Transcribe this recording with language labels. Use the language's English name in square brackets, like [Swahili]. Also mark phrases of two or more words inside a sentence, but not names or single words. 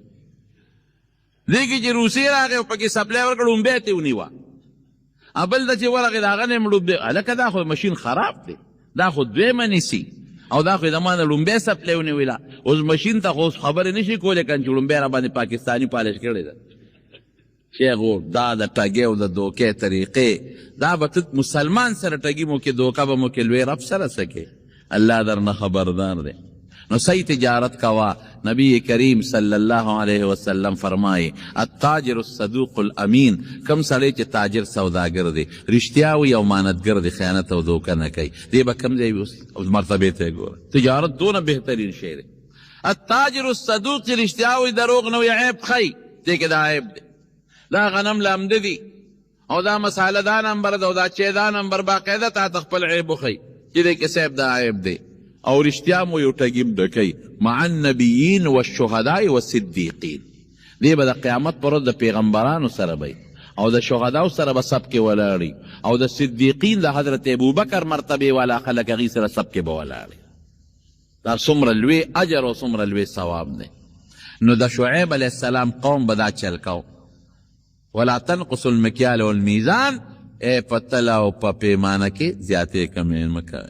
[Pashto] دې کې چې روسیې راغی او پکې سپلی ورکړه لومبی ته یې ونیوه، بل ته چې ورغی د هغه نه یې لومبی، هلکه دا خو مشین خراب دی، دا خو دویمه نیسي او دا خو یې د ما نه لومبی سپلی ونیوله، اوس مشین ته خو اوس خبرې نه شي کولی که چې لومبی را باندې پاکستاني پالش کړې ده. شیخ دا د ټګۍ او د دوکې طریقې دا به ته مسلمان سره ټګي مو کې دوکه به مو کې لوی رب سره څه کې الله درنه خبردار دی. نو صحیح تجارت کوا. [Urdu] نبی کریم صلی اللہ علیہ وسلم فرمائے [Arabic] التاجر الصدوق الامین، [Pashto] کم سړی چې تاجر سوداګر دی، رښتیا وي او امانتګر دی، خیانت او دوکه نه کوي، دی به کم ځای وي؟ مرتبې ته یې ګوره، تجارت دونه بهترین شی دی. [Arabic] التاجر الصدوق [Pashto] چې رښتیا وي دروغ نه وي، عیب ښیي، دی کې دا عیب دی، دا غنم لامده دي او دا مساله دا نمبر ده او دا چې دا نمبر باقاعده تا ته خپل عیب وښیي چې دی کې صاحب دا عیب دی، او رښتیا مو یو ټګي م ډکوي. [Arabic] مع النبیین والشهداء والصدیقین، [Pashto] دی به د قیامت پر ورځ د پیغمبرانو سره به او د شهداو سره به سب کې ولاړي، او د صدیقین د حضرت ابوبکر مرتبې والا خلک هغې سره سب کې به ولاړي. دا څومره لوی اجر او څومره لوی ثواب دی. نو د شعیب علیه السلام قوم به دا چل کو، [Arabic] ولا تنقص المکیال والمیزان، [Pashto] په تله او په پیمانه کې زیاتې کمې مه کوئ.